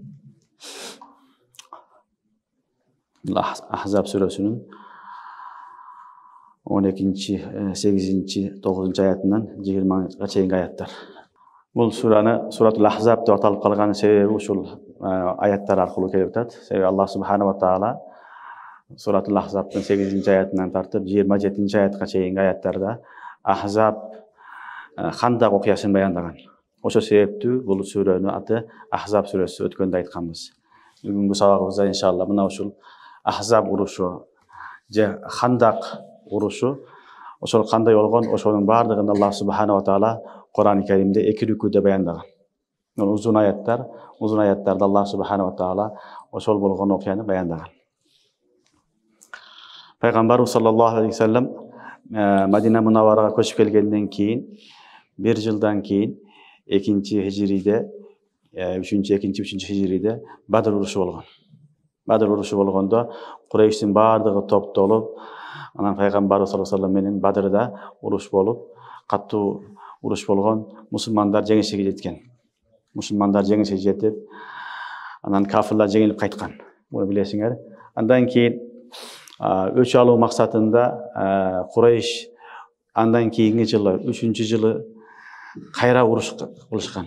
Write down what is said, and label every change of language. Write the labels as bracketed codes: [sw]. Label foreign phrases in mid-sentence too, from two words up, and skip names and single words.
[ky] Ахзаб сүрөсүнүн 12-8, 9 аятынан 20-га чейинки аяттар. Бул суратул Ахзаб деп аталып калган себеби ушул аяттар аркылуу келип атат. Себеби Аллах [ar] سبحانه وتعالى [ky] суратул Ахзабтын 8 аятынан тартып 27 аятка чейинки аяттарда Ахзаб хандак окуясын баяндаган. Ошо себептүү бул сүрөнүн аты Ахзаб сүрөсү, өткөндө айтканбыз. Бүгүнкү сабагыбызда иншалла мына ушул Ахзаб урушу же хандак урушу ошол кандай болгон, ошонун баардыгын Аллах [ar] سبحانه وتعالى [ky] Кур'ан-ы Каримде 2 рүкүдө баяндаган. Узун аяттарда Аллах [ar] سبحانه وتعالى [ky] ошол болгон окуяны баяндаган. Пайгамбарыбыз [ar] صلى الله عليه وسلم [ky] Мадина Мунавварага көчүп келгенден кийин, 1 жылдан кийин 2-хижриде, 3-2-3 хижриде Бадр урушу болгон. Бадр урушу болгондо Курейштин баардыгы топтолуп, анан Пайгамбарыбыз [ar] صلى الله عليه وسلم [ky] менен Бадрда уруш болуп, каттуу уруш болгон, мусулмандар жеңишке жеткен. Мусулмандар жеңишке жетип, анан кафирлар жеңилип кайткан. Муну билесиңер. Андан кийин өч алуу максатында Курейш андан кийинки жылы, 3-жылы кайра уруш кылышкан.